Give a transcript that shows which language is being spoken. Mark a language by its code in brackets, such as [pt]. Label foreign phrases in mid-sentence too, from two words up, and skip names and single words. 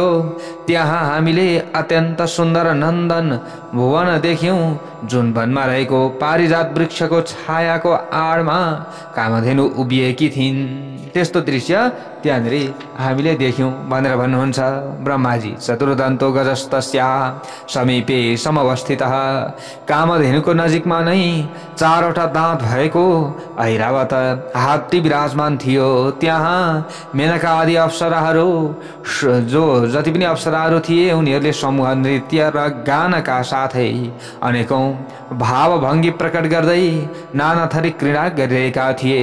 [ne] त्यहाँ हामीले अत्यन्त सुन्दर नन्दन भुवन देख्यौं, जुन वनमा रहेको पारिजात वृक्षको छायाको आडमा कामधेनु उभिएकी थिइन्। त्यस्तो दृश्य त्यहाँनिर हामीले देख्यौं भनेर भन्नुहुन्छ ब्रह्माजी। [sa] चतुर्दन्तो गजस्तस्या समीपे समवस्थितः। [ne] कामधेनुको नजिकमा नै 4वटा दाँत भएको ऐरावत हात्ती विराजमान थियो। त्यहाँ मेनका आदि अप्सराहरू, जो जति पनि अप्सराहरू थिए, उनीहरूले समूह नृत्य र गानका साथै अनेकौं भावभङ्गी प्रकट गर्दै नाना थरी क्रीडा गरिरहेका थिए।